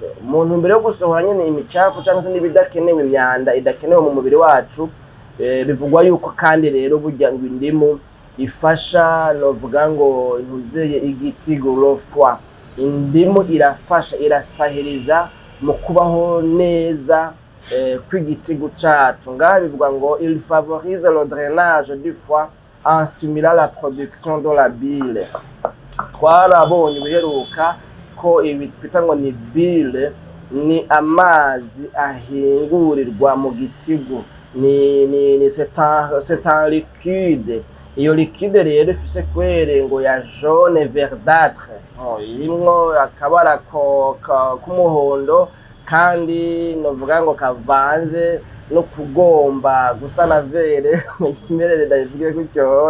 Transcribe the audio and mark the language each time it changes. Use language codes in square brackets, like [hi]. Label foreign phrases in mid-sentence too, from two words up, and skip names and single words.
[rn] Mu ntumbero yo gusohora nyene imicafu cyangwa se n'ibidakenewe, imyanda idakenewe mu mubiri wacu, bivugwa yuko kandi rero burya ngo indimu ifasha novuga ngo ntuzeye igitigo foie. Indimu irafasha, irasahiriza mu kubaho neza kw'igitigo cacu. Ngaha bivuga ngo [fr] il favorise le drainage du foie en stimulant la production de la bile. [rn] Twarabonye biheruka ko ibi twita ngo ni bile, ni amazi ahingurirwa mu gitigo, [fr] c'est un liquide. [rn] Iyo liquide rero ifise kwere ngo ya [fr] jaune verdâtre, [rn] irimwo akabara k'umuhondo kandi novuga ngo kavanze no kugomba gusa na vere imerere ndavuge gutyo.